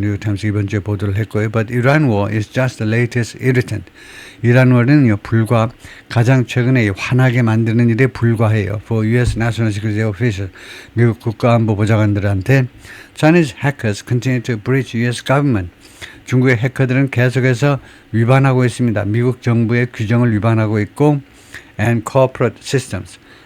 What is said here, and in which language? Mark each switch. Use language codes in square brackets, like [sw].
[ko] 뉴욕 타임스 이번 주에 보도를 했고요. [en] But Iran war is just the latest irritant. [ko] 이란 war는요, 불과 가장 최근에 화나게 만드는 일에 불과해요. [en] For U.S. National Security Officials, [ko] 미국 국가안보 보좌관들한테 [en] Chinese hackers continue to breach U.S. government. [ko] 중국의 해커들은 계속해서 위반하고 있습니다. 미국 정부의 규정을 위반하고 있고 [en] and corporate systems.